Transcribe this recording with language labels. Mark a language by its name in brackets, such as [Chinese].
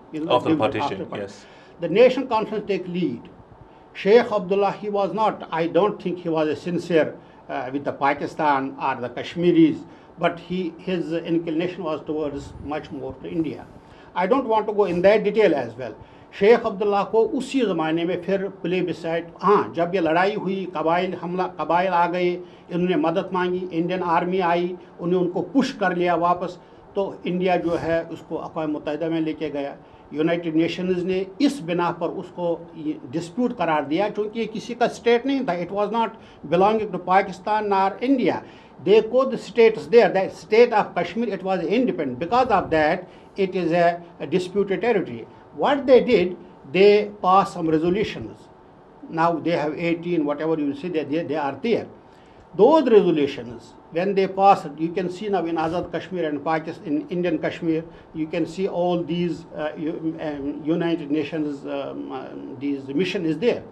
[English] after partition, yes. The National Conference take lead. Sheikh Abdullah, he was not, I don't think he was a sincere with the Pakistan or the Kashmiris, but his inclination was towards much more to India. I don't want to go in that detail as well. [Hindi] Sheikh Abdullah को उसी ज़माने में फिर plebiscite, हाँ, जब ये लड़ाई हुई, कबाइल आ गए, इन्होंने मदद मांगी, इंडियन आर्मी आई, उनको पुश कर लिया वापस, तो इंडिया जो है उसको अक़वाम मुत्तहिदा में लेके गया। यूनाइटेड नेशंस ने इस बिना पर उसको डिस्प्यूट करार दिया, क्योंकि ये किसी का स्टेट नहीं था, [English] It was not belonging to Pakistan और India, they code states there, that state of Kashmir, it was independent, because of that it is a disputed territory. What they did, they passed some resolutions. Now they have 18, whatever you say, they are there. Those resolutions, when they pass, you can see now in Azad Kashmir and Pakistan, in Indian Kashmir, you can see all these United Nations, these mission is there.